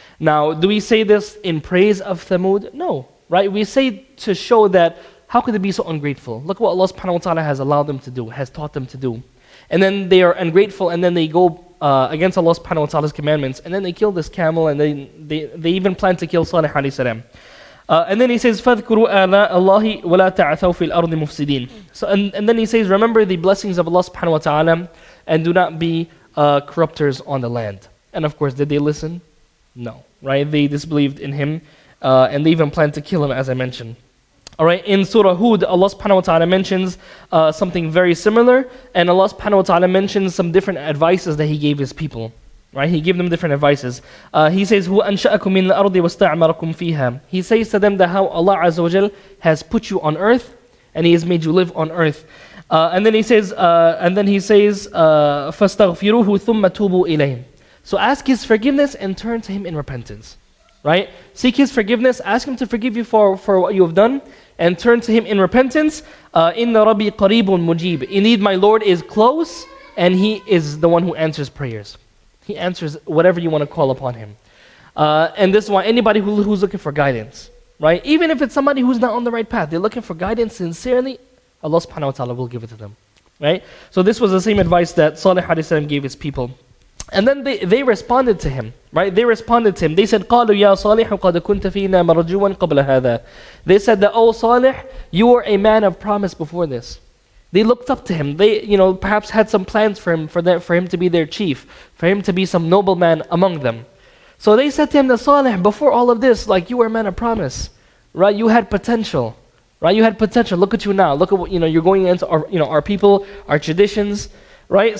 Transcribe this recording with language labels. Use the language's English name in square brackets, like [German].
[English] Now, do we say this in praise of Thamud? No, right? We say to show that how could they be so ungrateful? Look what Allah subhanahu wa ta'ala has allowed them to do, has taught them to do. And then they are ungrateful and then they go against Allah subhanahu wa ta'ala's commandments and then they kill this camel and they even plan to kill Salih alayhi salam. And then he says, [Arabic] فَاذْكُرُوا آلَاءَ اللَّهِ وَلَا تَعْثَوْا فِي الْأَرْضِ مُفْسِدِينَ. [English] So, and then he says, remember the blessings of Allah subhanahu wa ta'ala and do not be corrupters on the land. And of course, did they listen? No, right? They disbelieved in him and they even planned to kill him, as I mentioned. Alright, in Surah Hud, Allah subhanahu wa ta'ala mentions something very similar, and Allah subhanahu wa ta'ala mentions some different advices that He gave His people. Right? He gave them different advices. He says, "Who [Arabic] أنشأكم من الأرض واستعمركم فيها." [English] He says to them that how Allah Azza wa Jal has put you on earth and He has made you live on earth. And then He says, [Arabic] فَاسْتَغْفِرُوهُ ثُمَّ تُوبُوا إِلَيْهِ. [English] So ask His forgiveness and turn to Him in repentance. Right? Seek His forgiveness, ask Him to forgive you for what you have done, and turn to Him in repentance. [Arabic] إِنَّ رَبِّي قَرِيبٌ مُجِيبٌ. [English] Indeed, my Lord is close, and He is the one who answers prayers. He answers whatever you want to call upon Him. And this is why anybody who's looking for guidance, right? Even if it's somebody who's not on the right path, they're looking for guidance sincerely, Allah subhanahu wa ta'ala will give it to them. Right? So this was the same advice that Salih alayhi salam gave his people. And then they responded to him, right? They responded to him. They said, [Arabic] قَالُوا يَا صَالِحُ قَدْ كُنْتَ فِينَا مَرْجُوًا قَبْلَ هَذَا. [English] They said that, oh Salih, you were a man of promise before this. They looked up to him. They, perhaps had some plans for him, for him to be their chief, for him to be some nobleman among them. So they said to him, Salih, before all of this, like you were a man of promise, right? You had potential, right? You had potential. Look at you now. Look at what, you're going into our people, our traditions, right?